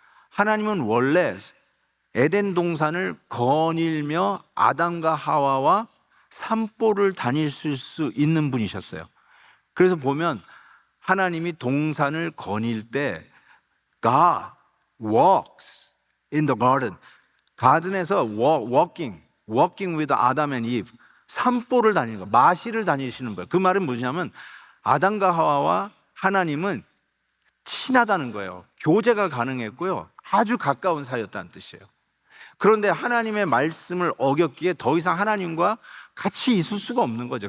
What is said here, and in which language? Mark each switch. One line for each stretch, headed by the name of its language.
Korean: 하나님은 원래 에덴 동산을 거닐며 아담과 하와와 산보를 다니실 수 있는 분이셨어요. 그래서 보면 하나님이 동산을 거닐 때
English: God walks in the garden.
Korean: 가든에서
English: walking with Adam and Eve,
Korean: 산보를 다니는 거예요. 마실을 다니시는 거예요. 그 말은 뭐냐면 아담과 하와와 하나님은 친하다는 거예요. 교제가 가능했고요. 아주 가까운 사이였다는 뜻이에요. 그런데 하나님의 말씀을 어겼기에 더 이상 하나님과 같이 있을 수가 없는 거죠.